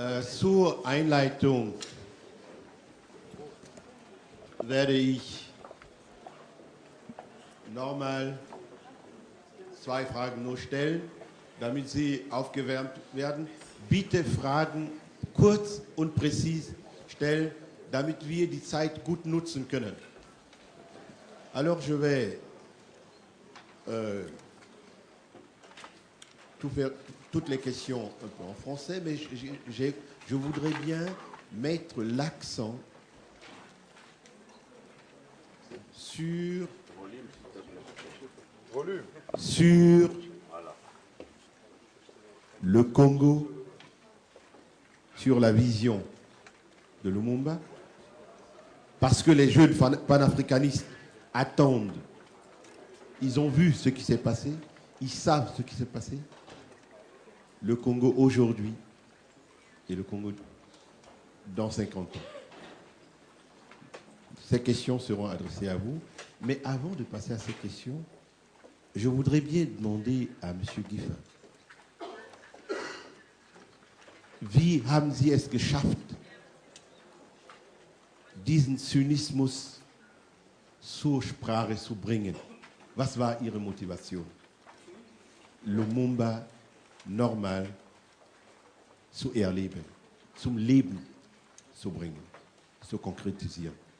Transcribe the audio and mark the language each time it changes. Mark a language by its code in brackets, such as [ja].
[de] Zur Einleitung werde ich nochmal zwei Fragen nur stellen, damit Sie aufgewärmt werden. Bitte Fragen kurz und präzise stellen, damit wir die Zeit gut nutzen können. [fr] Alors je vais toutes les questions un peu en français, mais je voudrais bien mettre l'accent sur le Congo, sur la vision de Lumumba, parce que les jeunes panafricanistes attendent. Ils ont vu ce qui s'est passé, ils savent ce qui s'est passé. Le Congo aujourd'hui et le Congo dans 50 ans. Ces questions seront adressées à vous. Mais avant de passer à ces questions, je voudrais bien demander à M. [de] Giefer, wie haben Sie es geschafft, diesen Zynismus zur Sprache zu bringen? Was war Ihre Motivation? Lumumba normal zu erleben, zum Leben zu bringen, zu konkretisieren.